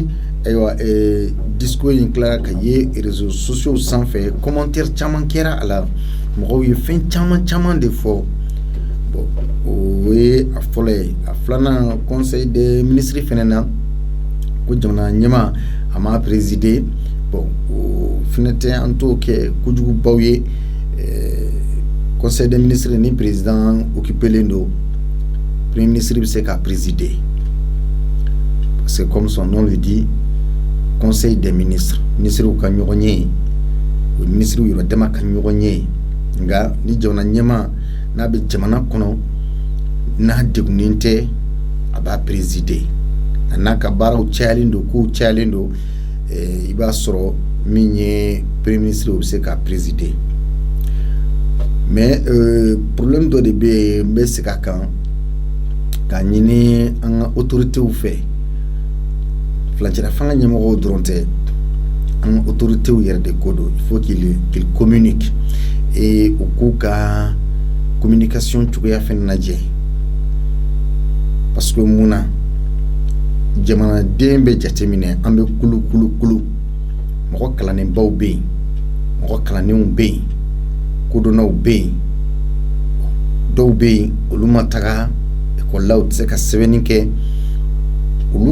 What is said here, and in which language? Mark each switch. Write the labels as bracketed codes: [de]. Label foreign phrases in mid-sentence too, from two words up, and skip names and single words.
[bm] ayiwa discours in tilara ka ye [fr] réseaux sociaux [bm] sanfɛ commentaire caman kɛra a la mɔgɔw ye fɛn caman de fɔ bon o ye a fɔlɔ ye a filanan conseil [fr] des ministres [bm] fɛnɛ na ko jamana ɲɛma a ma présider bon o fɛnɛ tɛ an t'o kɛ kojugubaw ye [fr] conseil des ministres [bm] ni [fr] président occupé [bm] don [fr] premier ministre [bm] bɛ se ka [fr] présider parce que comme son nom le dit conseil des ministres ministres [bm] ka ɲɔgɔn ye o ministres yɛrɛ dama ka ɲɔgɔn ye nka ni jamana ɲɛma n'a bɛ jamana kɔnɔ n'a degunnen tɛ a b'a présider a n'a ka baaraw cayalen don kow cayalen don i b'a sɔrɔ min ye [fr] premier ministre [bm] o bɛ se ka présider [fr] mais problème [bm] dɔ de bɛ yen n bɛ segin a kan k'a ɲini an ka autorités fɛ filancɛla fanga ɲɛmɔgɔw dɔrɔn tɛ an ka autorités yɛrɛ de ko don [fr] il faut qu'ils communiquent et [bm] u k'u ka communication cogoya fɛnɛ lajɛ [fr] parce que [bm] mun na jamanaden bɛ jateminɛ an bɛ kulu mɔgɔ kalannenbaw bɛ yen mɔgɔ kalannenw bɛ yen kodɔnnaw bɛ yen dɔw bɛ yen olu ma taga ekɔlilaw tɛ se ka sɛbɛnni kɛ olu